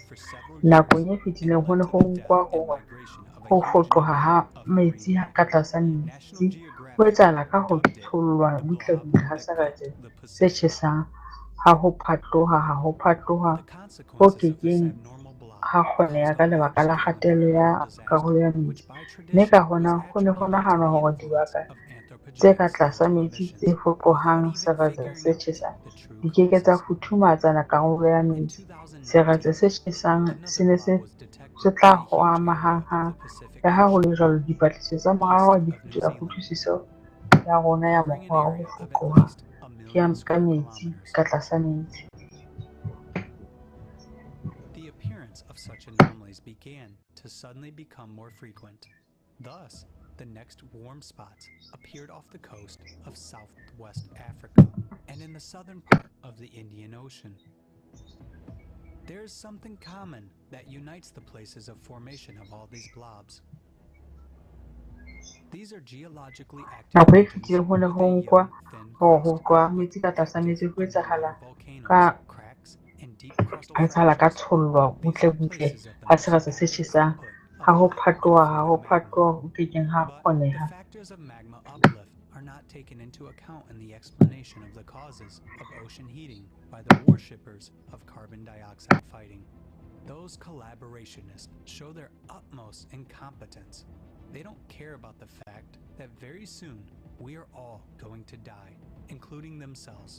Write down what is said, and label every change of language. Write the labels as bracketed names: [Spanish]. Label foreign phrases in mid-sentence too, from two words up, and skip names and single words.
[Southern Sotho] Nakong e fetileng ho ne ho nkwa hore ho foqoha ha metsi ka tlasa metsi ho etsahala ka ho tshollwa butlebutle ha seretse se tjhesang, ha ho phatloha ho kekeng ha kgoneha ka lebaka la kgatello ya karolo ya metsi, mme ka hona ho ne ho nahanwa hore dibaka tse ka tlasa metsi tse foqohang seretse se tjhesang di ke ke tsa futhumatsa karolo ya metsi. Seretse se tjhesang se ne se tla hoama hanghang. Le ha ho le jwalo, dipatlisiso tsa morao di fetola kutlwisiso ya rona ya mokgwa wa ho foqoha ka metsi ka tlasa metsi. [English] The appearance of such anomalies began to suddenly become more frequent. Thus, the next warm spots appeared off the coast of southwest Africa and in the southern part of the Indian Ocean. There is something common that unites the places of formation of all these blobs. These are geologically active [Southern Sotho] Nako e [English] regions [Southern Sotho] fetileng ho ne [English] with [Southern Sotho] ho [English] a [Southern Sotho] nkwa [English] young, thin [Southern Sotho] hore [English] crust. [Southern Sotho] ho tloha metsi ka tlasa metsi ho etsahala [English] Volcanoes, cracks, and deep crustal [Southern Sotho] ka [English] fractures. [Southern Sotho] tshollwa [English] These are [Southern Sotho] butlebutle [English] places of the [Southern Sotho] ha [English] most [Southern Sotho] seretse se [English] active [Southern Sotho] tjhesang, [English] output of [Southern Sotho] ha ho [English] high inflated magma. [Southern Sotho] ho kekeng ha [English] But the [Southern Sotho] kgoneha. [English] factors of magma uplift are not taken into account in the explanation of the causes of ocean heating by the worshippers of carbon dioxide fighting. Those collaborationists show their utmost incompetence. They don't care about the fact that very soon we are all going to die, including themselves.